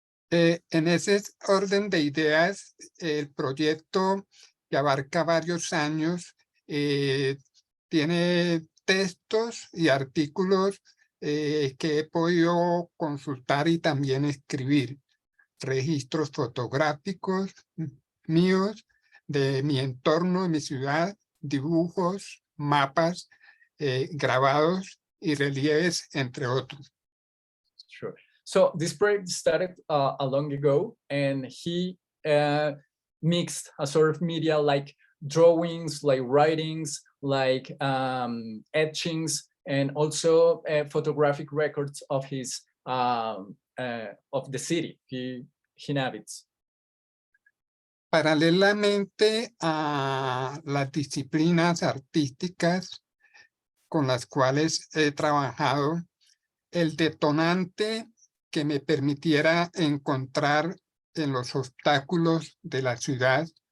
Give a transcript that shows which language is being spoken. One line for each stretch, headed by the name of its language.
Spanish: En ese orden de ideas, el proyecto que abarca varios años tiene textos y artículos que he podido consultar y también escribir, registros fotográficos míos de mi entorno, de mi ciudad, dibujos, mapas, grabados y relieves, entre otros.
English: Sure. So this project started a long ago, and he mixed a sort of media like drawings, like writings, like etchings, and also photographic records of his of the city he inhabits.
Spanish: Paralelamente a las disciplinas artísticas con las cuales he trabajado, el detonante que me permitiera encontrar en los obstáculos de la ciudad